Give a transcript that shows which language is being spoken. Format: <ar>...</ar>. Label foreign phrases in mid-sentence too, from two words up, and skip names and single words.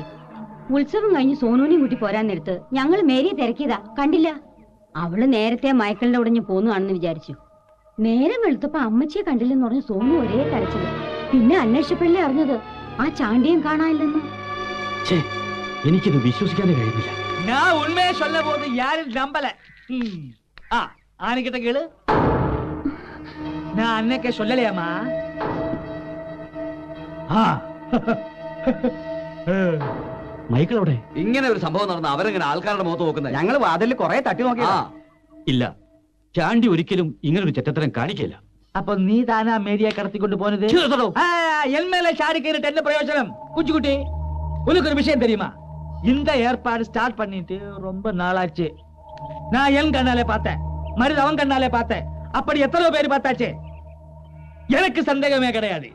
<ml>ഉത്സവം കഴിഞ്ഞ് സോനുവിനെയും കൂട്ടി പോരാൻ നേരത്ത് ഞങ്ങൾ മേരിയെ തിരക്കിയതാ, കണ്ടില്ല. അവള് നേരത്തെ മൈക്കിളിന്റെ ഉടഞ്ഞ് പോന്നുകാണെന്ന് വിചാരിച്ചു. നേരം വെളുത്തപ്പോ അമ്മച്ചിയെ കണ്ടില്ലെന്ന് പറഞ്ഞ് സോനു ഒരേ കരച്ചില്. പിന്നെ അന്വേഷിച്ചപ്പോഴല്ലേ അറിഞ്ഞത് ആ ചാണ്ടിയും കാണാനില്ലെന്ന്. എനിക്കിത് വിശ്വസിക്കാനേ കഴിയുന്നില്ല.</ml> <ta>நான் உண்மையை சொல்ல போது யாரும் நம்பல. ஆணிக்கிட்ட கேளு. நான் அன்னைக்கே சொல்லலையாமா?</ta> <ml>മൈക്കിൾ അവിടെ? ഇങ്ങനെ ഒരു സംഭവം നടന്ന അവരെങ്ങനെ ആൾക്കാരുടെ മുഖത്ത് നോക്കുന്നത്? ഞങ്ങൾ വാതിലിൽ കുറെ തട്ടി നോക്കിയാ. ഇല്ല, ചാണ്ടി ഒരിക്കലും ഇങ്ങനൊരു ചെറ്റത്തരം കാണിക്കില്ല.</ml> <ta>அப்ப நீ தானா மேரியா கடத்திக்கொண்டு போனது? என் மேல சாடி கேட்டு என்ன பிரயோஜனம்? குஞ்சுக்குட்டி, உனக்கு ஒரு விஷயம் தெரியுமா? இந்த ஏற்பாடு ஸ்டார்ட் பண்ணிட்டு ரொம்ப நாளாச்சு. நான் என் கண்ணாலே பார்த்தேன், மருது அவன் கண்ணாலே பார்த்தேன். அப்படி எத்தனை பேர் பார்த்தாச்சு? எனக்கு சந்தேகமே கிடையாது.</ta>